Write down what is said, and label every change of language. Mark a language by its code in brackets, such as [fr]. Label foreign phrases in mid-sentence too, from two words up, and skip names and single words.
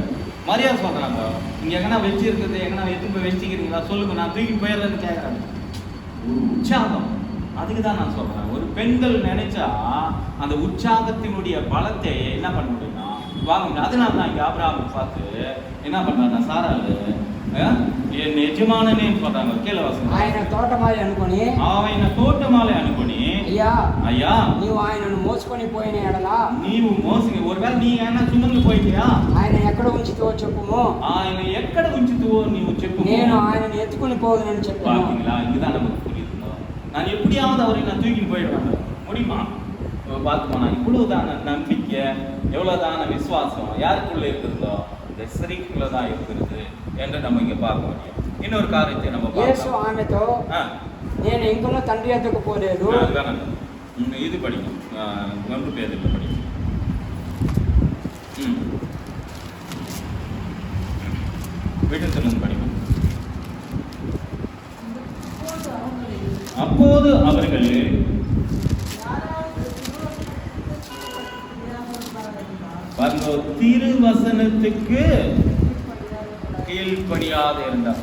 [ta] மரியாதை சொல்கிறாங்க, இங்கே எங்கன்னா வச்சு இருக்கிறது எங்கன்னா எடுத்து போய் வச்சுக்கிறீங்களா சொல்லுங்க, நான் தூக்கிட்டு போயிடுறேன்னு கேட்குறாங்க. ஒரு உற்சாகம், அதுக்கு தான் நான் சொல்கிறேன். ஒரு பெண்கள் நினைச்சா அந்த உற்சாகத்தினுடைய பலத்தை என்ன பண்ண முடியும்னா வாங்க முடியும். அதனால தான் இங்கே ஆபிரகாமை பார்த்து என்ன பண்ணுறாங்க, சாராளு என் எஜமானனே சொல்றாங்க. கீழே வாசம், [te] ఆయన తోటమాలి అనుకొని ఆయన తోటమాలి అనుకొని అయ్యా అయ్యా నీవు ఆయనను మోసుకొని పోయిన ఎడల నీవు మోసి ఒకవేళ నీ ఆయన సుమందు పోయిటియా ఆయన ఎక్కడ ఉంచుతావో చెప్పుము, ఆయన ఎక్కడ ఉంచుతావో నీవు చెప్పు, నేను ఆయనను ఎత్తుకొని పోదునని చెప్పాను. [ta] பாத்தீங்களா, இதுதான் நமக்கு புரியுதுங்க. நான் எப்படியாவது அவரை நான் தூக்கிட்டு போயிடுவேன் முடியுமா? பார்த்துக்கோனா இவ்வளவுதான நம்பிக்கை, எவ்வளவுதான விசுவாசம் யாருக்குள்ள இருக்குதோ இந்த ஸ்திரீக்குள்ள தான் இருக்கிறது என்று நம்ம இங்க பார்க்க முடியும். இன்னொரு காரியத்தை நம்ம [te] యేసు ఆమెతో నేను ఇంకనూ తండ్రి వద్దకు పోలేదు. [ta] இது படிக்கும் 1 பேதுல படிக்கும். வீட்டிலிருந்து படிக்கும். அப்போது அவர்கள் திருவசனத்துக்கு கீழ்படியாத இருந்தார்.